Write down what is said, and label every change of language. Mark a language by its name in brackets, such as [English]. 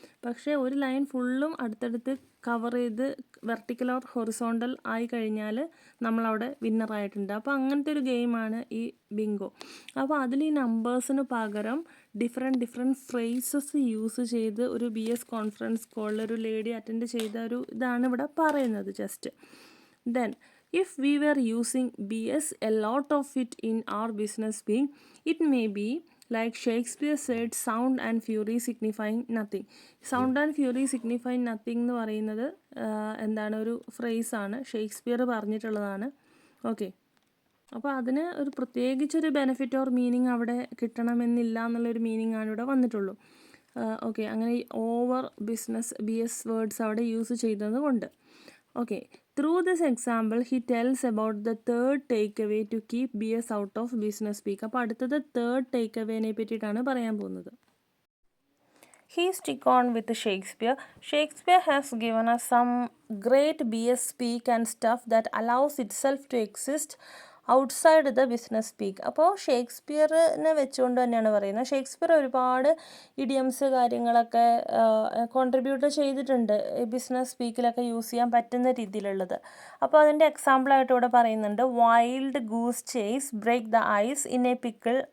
[Malayalam] പക്ഷേ ഒരു ലൈൻ ഫുള്ളും അടുത്തടുത്ത് കവർ ചെയ്ത് വെർട്ടിക്കൽ ഓർ ഹൊറിസോണ്ടൽ ആയി കഴിഞ്ഞാൽ നമ്മളവിടെ വിന്നറായിട്ടുണ്ട്. അപ്പോൾ അങ്ങനത്തെ ഒരു ഗെയിമാണ് ഈ ബിങ്കോ. അപ്പോൾ അതിൽ ഈ നമ്പേഴ്സിന് പകരം ഡിഫറെൻറ്റ് ഫ്രേസസ് യൂസ് ചെയ്ത് ഒരു BS കോൺഫറൻസ് കോളിൽ ഒരു ലേഡി അറ്റൻഡ് ചെയ്ത ഒരു ഇതാണ് ഇവിടെ പറയുന്നത് just. [English] Then if we were using BS a lot of it in our business being, it may be like Shakespeare said, sound and fury signifying nothing. Sound and fury signifying nothing [Malayalam] എന്ന് പറയുന്നത് എന്താണ്, ഒരു ഫ്രേസാണ്, Shakespeare പറഞ്ഞിട്ടുള്ളതാണ്. Okay, അപ്പോൾ അതിന് ഒരു പ്രത്യേകിച്ചൊരു benefit or meaning അവിടെ കിട്ടണമെന്നില്ല എന്നുള്ളൊരു മീനിങ് ആണ് ഇവിടെ വന്നിട്ടുള്ളൂ. ഓക്കെ, അങ്ങനെ ഓവർ BS വേർഡ്സ് അവിടെ യൂസ് ചെയ്തത് കൊണ്ട്. [English] Okay, through this example, he tells about the third takeaway to keep BS out of business speak. [Malayalam] അപ്പോൾ അടുത്തത് തേർഡ് ടേക്ക് അവേനെ പറ്റിയിട്ടാണ് പറയാൻ പോകുന്നത്. [English] He stick on with Shakespeare. Shakespeare has given us some great BS speak and stuff that allows itself to exist outside the business speak. [Malayalam] അപ്പോൾ ഷേക്സ്പിയറിനെ വെച്ചുകൊണ്ട് തന്നെയാണ് പറയുന്നത്. Shakespeare ഒരുപാട് ഇഡിയംസ് കാര്യങ്ങളൊക്കെ കോൺട്രിബ്യൂട്ട് ചെയ്തിട്ടുണ്ട് ബിസിനസ് സ്പീക്കിലൊക്കെ യൂസ് ചെയ്യാൻ പറ്റുന്ന രീതിയിലുള്ളത്. അപ്പോൾ അതിൻ്റെ എക്സാമ്പിളായിട്ട് ഇവിടെ പറയുന്നുണ്ട്, [English] Wild goose chase break the ice in a pickle.